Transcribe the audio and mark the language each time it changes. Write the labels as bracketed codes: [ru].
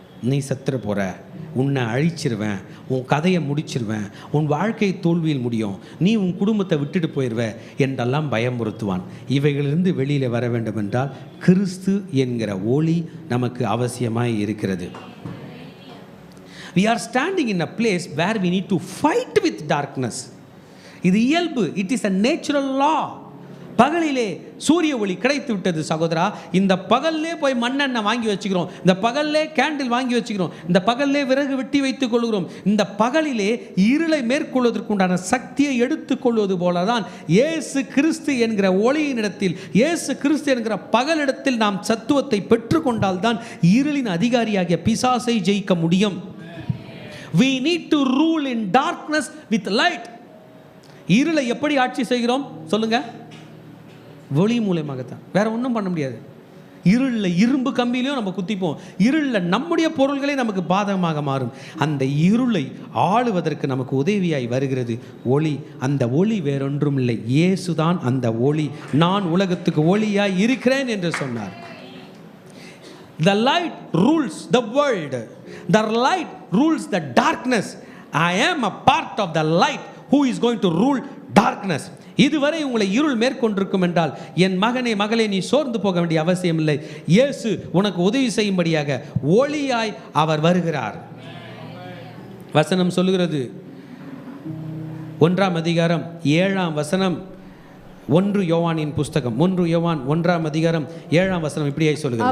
[ta] நீ செத்துற போகிற, உன்னை அழிச்சிருவேன், உன் கதையை முடிச்சிருவேன், உன் வாழ்க்கை தோல்வியில் முடியும், நீ உன் குடும்பத்தை விட்டுட்டு போயிடுவ என்றெல்லாம் பயமுறுத்துவான். இவைகளிலிருந்து வெளியில் வர வேண்டும் என்றால் கிறிஸ்து என்கிற ஒளி நமக்கு அவசியமாய் இருக்கிறது. [en] We are standing in a place where we need to fight with darkness. [ta] இது இயல்பு, [en] it is a natural law. [ta] பகலிலே சூரிய ஒளி கிடைத்து விட்டது சகோதரா, இந்த பகல்லே போய் மண்ணெண்ணெய் வாங்கி வச்சுக்கிறோம், இந்த பகல்லே கேண்டில் வாங்கி வச்சுக்கிறோம், இந்த பகல்லே விறகு வெட்டி வைத்துக் கொள்கிறோம். இந்த பகலிலே இருளை மேற்கொள்வதற்குண்டான சக்தியை எடுத்துக்கொள்வது போலதான் இயேசு கிறிஸ்து என்கிற ஒளியினிடத்தில், இயேசு கிறிஸ்து என்கிற பகலிடத்தில் நாம் சத்துவத்தை பெற்றுக்கொண்டால் தான் இருளின் அதிகாரியாகிய பிசாசை ஜெயிக்க முடியும். [en] We need to rule in darkness with light. [ta] இருளை எப்படி ஆட்சி செய்கிறோம் சொல்லுங்க? ஒளி மூலமாகத்தான், வேற ஒன்றும் பண்ண முடியாது. இருளில் இரும்பு கம்பியிலையும் நம்ம குத்திப்போம், இருளில் நம்முடைய பொருள்களே நமக்கு பாதகமாக மாறும். அந்த இருளை ஆளுவதற்கு நமக்கு உதவியாய் வருகிறது ஒளி. அந்த ஒளி வேறொன்றும் இல்லை, இயேசுதான் அந்த ஒளி. நான் உலகத்துக்கு ஒளியாய் இருக்கிறேன் என்று சொன்னார். [en] The light rules the world. The light rules the darkness. I am a part of the light who is going to rule darkness. [ta] இதுவரை உங்களை இருள் மேற்கொண்டிருக்கும் என்றால் என் மகனே மகளே நீ சோர்ந்து போக வேண்டிய அவசியம் இல்லை. இயேசு உனக்கு உதவி செய்யும்படியாக ஒளியாய் அவர் வருகிறார். வசனம் சொல்லுகிறது, 1ஆம் அதிகாரம் 7ஆம் வசனம், 1 யோவானின் புஸ்தகம் 1 யோவான் 1ஆம் அதிகாரம் 7ஆம் வசனம் இப்படியாய் சொல்லுகிறது,